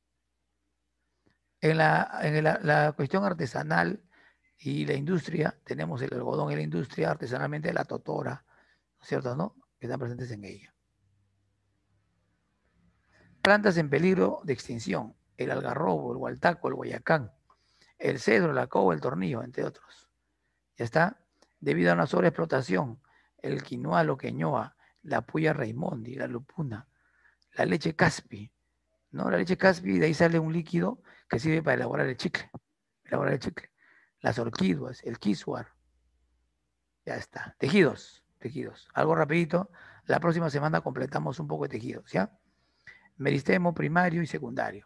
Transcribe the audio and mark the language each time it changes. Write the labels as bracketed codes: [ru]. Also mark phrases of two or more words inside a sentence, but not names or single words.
[es] En la cuestión artesanal y la industria, tenemos el algodón en la industria, artesanalmente la totora, ¿no es cierto, no? Que están presentes en ella. Plantas en peligro de extinción, el algarrobo, el hualtaco, el guayacán, el cedro, la coba, el tornillo, entre otros. ¿Ya está? Debido a una sobreexplotación, el quinoa, lo queñoa, la puya raimondi, la lupuna, la leche caspi, ¿no? La leche caspi, de ahí sale un líquido que sirve para elaborar el chicle. Las orquídeas, el quisuar. Ya está. Tejidos. Algo rapidito. La próxima semana completamos un poco de tejidos, ¿ya? Meristemo primario y secundario.